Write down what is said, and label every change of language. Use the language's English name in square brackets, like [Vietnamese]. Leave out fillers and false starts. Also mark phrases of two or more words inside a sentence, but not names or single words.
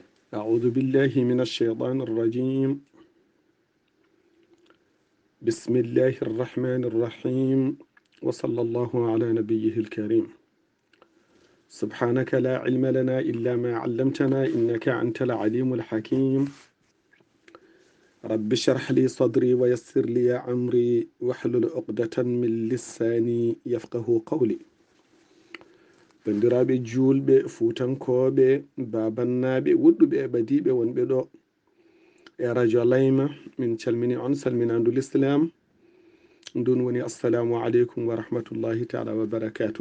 [Arabic] أعوذ بالله من الشيطان الرجيم. بسم الله الرحمن الرحيم، وصلى الله على نبيه الكريم. سبحانك لا علم لنا إلا ما علمتنا إنك أنت العليم الحكيم. رب اشرح لي صدري ويسر لي أمري واحلل عقدة من لساني يفقه قولي. [Fula] bandiraɓe julɓe fuutankoɓe babannaɓe woɗɗuɓe e ɓadiɓe wonɓe ɗo e radio layma, min calmini on salminandu l'islam, ndun woni [Arabic] السلام عليكم ورحمة الله تعالى وبركاته.